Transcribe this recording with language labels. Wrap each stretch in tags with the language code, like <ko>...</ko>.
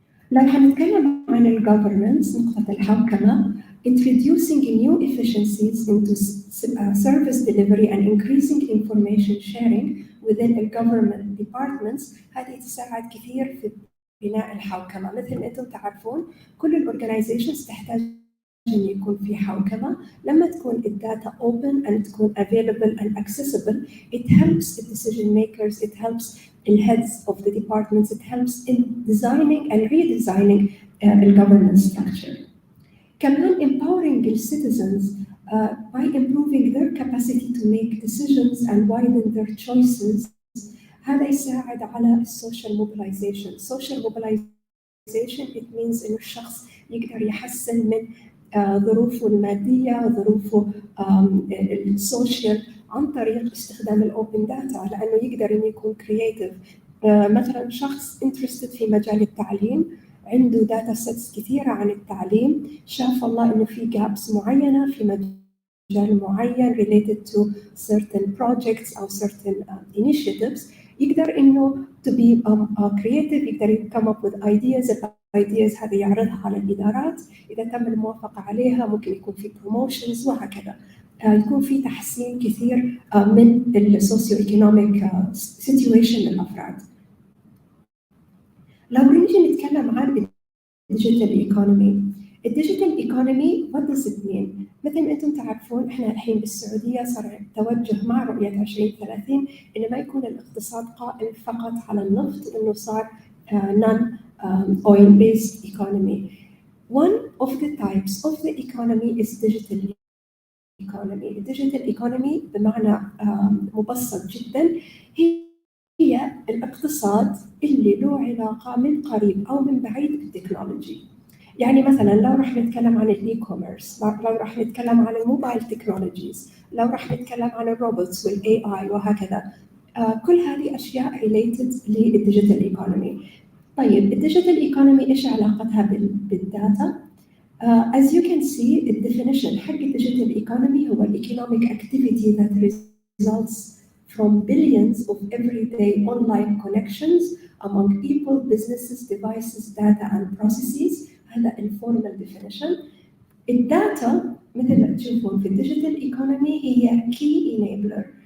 <ar>لو حنتكلم عن</ar> <en>governance نقطة الحوكمة, introducing new efficiencies into service delivery and increasing information sharing within the government departments,</en> <ar>هذه تساعد كثير في بناء الحوكمة. مثل ما أنتم تعرفون كل الorganizations تحتاج أن يكون في حوكمة. لما تكون الداتا</ar> <en>open and تكون available and accessible, it helps the decision makers, it helps the heads of the departments, it helps in designing and redesigning the government structure. كمان empowering the citizens by improving their capacity to make decisions and widen their choices.</en> <ar>هذا يساعد على social mobilization. Social mobilization</ar> <en>it means</en> <ar>إنه الشخص يقدر يحسن من ظروفه المادية، ظروفه السوشيال عن طريق استخدام الأوبن داتا، لأنه يقدر إنه يكون كرياتيف. مثلا شخص interested في مجال التعليم، عنده داتا سيتس كثيرة عن التعليم، شاف الله إنه في جابس معينة في مجال مجال معين</ar> <en>related to certain projects أو certain initiatives، يقدر إنه to be creative، يقدر come up with ideas.</en> <ar>ideas هذه يعرضها على الإدارات، إذا تم الموافقة عليها ممكن يكون في promotions وهكذا. يكون في تحسين كثير من السوسيو ايكونوميك situation للأفراد. لو نيجي نتكلم عن الديجيتال ايكونومي، الديجيتال ايكونومي</ar> <en>what does it mean؟</en> <ar>مثل ما انتم تعرفون احنا الحين بالسعوديه صار توجه مع رؤيه 2030 ان ما يكون الاقتصاد قائم فقط على النفط، انه صار</ar> <en>non oil based economy. One of the types of the economy is digital economy.</en> <ar>الديجيتال ايكونومي بمعنى مبسط جدا هي الاقتصاد اللي له علاقه من قريب او من بعيد بالتكنولوجي. يعني مثلا لو راح نتكلم عن الاي كوميرس، لو راح نتكلم عن الموبايل تكنولوجيز، لو راح نتكلم عن الروبوتس والاي اي وهكذا، كل هذه اشياء ريليتد للديجيتال ايكونومي. طيب الديجيتال ايكونومي ايش علاقتها بالداتا؟</ar> <en>As you can see, the definition حق digital economy هو economic activity that results from billions of everyday online connections among people, businesses, devices, data and processes.</en> <ar>هذا informal definition. الداتا مثل ما تشوفون في digital economy هي key enabler.</ar>